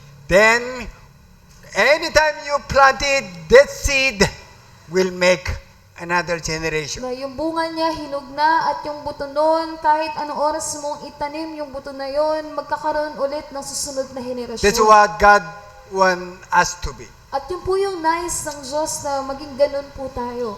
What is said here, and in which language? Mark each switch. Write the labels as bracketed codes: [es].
[en] Then, anytime you planted, that seed will make another generation. [tl] Na yung bunga niya hinog na at yung buto nun, kahit anong oras mong itanim yung buto na yon, magkakaroon ulit ng susunod na henerasyon. [en] That's what God wants us to be. [tl] At yun po yung nais ng Diyos na maging ganun po tayo.